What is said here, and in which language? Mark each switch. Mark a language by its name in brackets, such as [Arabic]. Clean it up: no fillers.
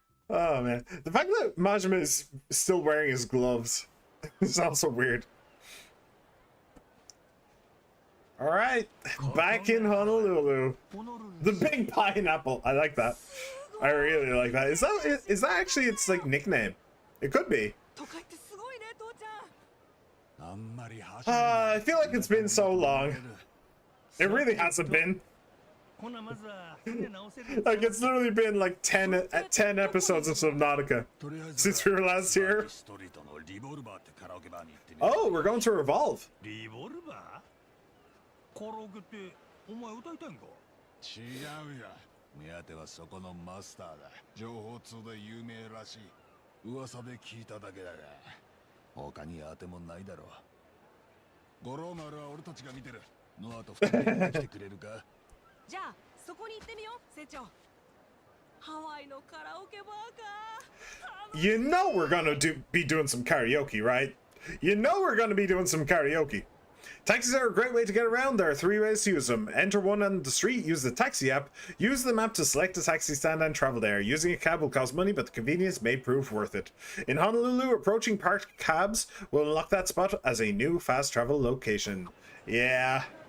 [English] Oh man, the fact that Majima is still wearing his gloves is also weird. All right, back in Honolulu. The big pineapple. I like that. I really like that. Is that actually its like nickname? It could be. [Japanese] 都会ってすごいね父ちゃん。あんまり走るな。 [English] I feel like it's been so long. It really hasn't been. [Japanese] ほなまずは船直せる。 [English] Like it's literally been like 10 episodes of Subnautica [Japanese] とりあえず [English] since we were last here. [Japanese] ストリートのリボルバーってカラオケバーに行ってみる。 Oh, we're going to Revolve. リボルバー？カラオケってお前歌いたいんか？違うよ。目当てはそこのマスターだ。情報通で有名らしい。噂で聞いただけだが、他に当てもないだろう。五郎丸は俺たちが見てる。ノアと二人で来てくれるか？じゃあそこに行ってみよう船長。ハワイのカラオケバーか。 [English] You know we're gonna be doing some karaoke, right? You know we're gonna be doing some karaoke. Taxis are a great way to get around. There are 3 ways to use them. Enter one on the street, use the taxi app, use the map to select a taxi stand and travel there. Using a cab will cost money, but the convenience may prove worth it. In Honolulu, approaching parked cabs will unlock that spot as a new fast travel location. Yeah.